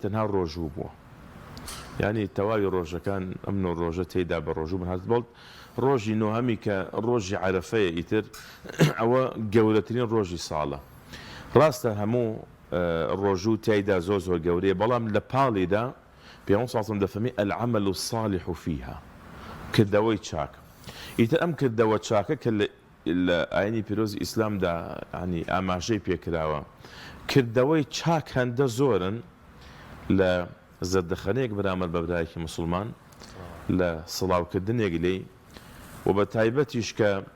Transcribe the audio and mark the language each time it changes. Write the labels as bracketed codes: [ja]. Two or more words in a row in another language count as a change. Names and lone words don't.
[ckb] تەنها ڕۆژوو بووە یعنی تەواوی ڕۆژەکان ئەم 9 ڕۆژە تێدا بە ڕۆژوو بن هەست بڵت ڕۆژی نۆهەمی کە ڕۆژی عەرەفەیە ئیتر ئەوە گەورەترین ڕۆژی ساڵە ڕاستە هەموو ڕۆژوو تایدا زۆر گەورەیە بەڵام لە پاڵیدا پێغەمبەر [ar] صلی الله علیه و سلم [ckb] دەفەرمی [ar] العمل الصالح فيها [ckb] کردەوەی چاک ئیتر ئەم کردەوە چاکە کە لە ئاینی پیرۆزی ئیسلامدا ینی ئاماژەی پێکراوە کردەوەی چاک هەندە زۆرن لە زەردەخەنەیەک بەرامبەر بە برایەکی مسلمان لە سڵاوکردنێک لێی و بە تایبەتیش کە